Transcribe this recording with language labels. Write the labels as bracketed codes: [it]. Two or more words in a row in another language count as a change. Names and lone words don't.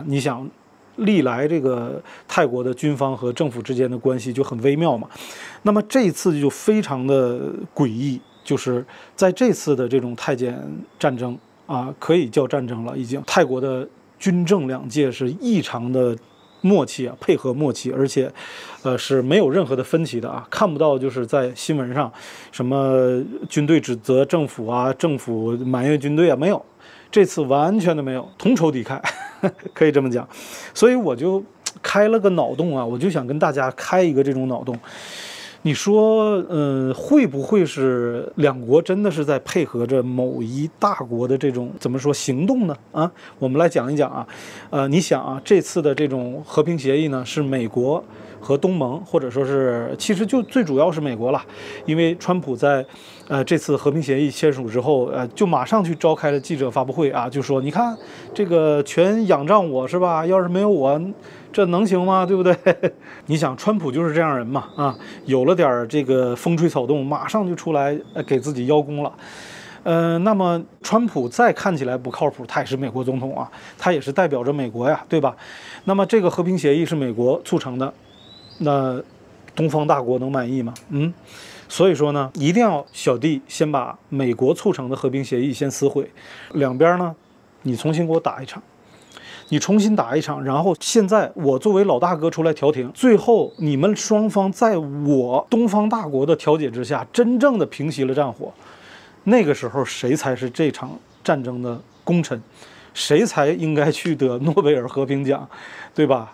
[zh] 你想，歷來這個泰國的軍方和政府之間的關係就很微妙嘛。那麼這一次就非常的詭異，就是在這次的這種泰柬戰爭啊，可以叫戰爭了，已經泰國的軍政兩界是異常的默契啊，配合默契，而且，是沒有任何的分歧的啊，看不到就是在新聞上什麼軍隊指責政府啊，政府埋怨軍隊啊，沒有， 這次完全的沒有，同仇敌忾，可以這麼講。所以我就開了個腦洞啊，我就想跟大家開一個這種腦洞。你說，會不会是两国真的是在配合着某一大国的这种怎麼說行動呢？啊，我們來講一講啊，你想啊，這次的這種和平協議呢，是美國和東盟，或者說是其實就最主要是美國了，因為川普在這次和平協議簽署之後，就馬上去召開了記者發布會啊，就說你看這個全仰仗我是吧？要是沒有我，這能行嗎？對不對？你想，川普就是這樣人嘛，啊，有了點這個風吹草動，馬上就出來給自己邀功了。那麼川普再看起來不靠譜，他也是美國總統啊，他也是代表着美國呀，对吧？那麼這個和平協議是美國促成的，那東方大國能滿意嗎？所以說呢，一定要小弟先把美国促成的和平協議先撕毀，兩邊呢，你重新給我打一场。你重新打一场，然後現在我作為老大哥出來調停，最後你們雙方在我東方大國的調解之下，真正的平息了戰火，那個時候誰才是這場戰爭的功臣，誰才應該去得諾貝爾和平獎，對吧？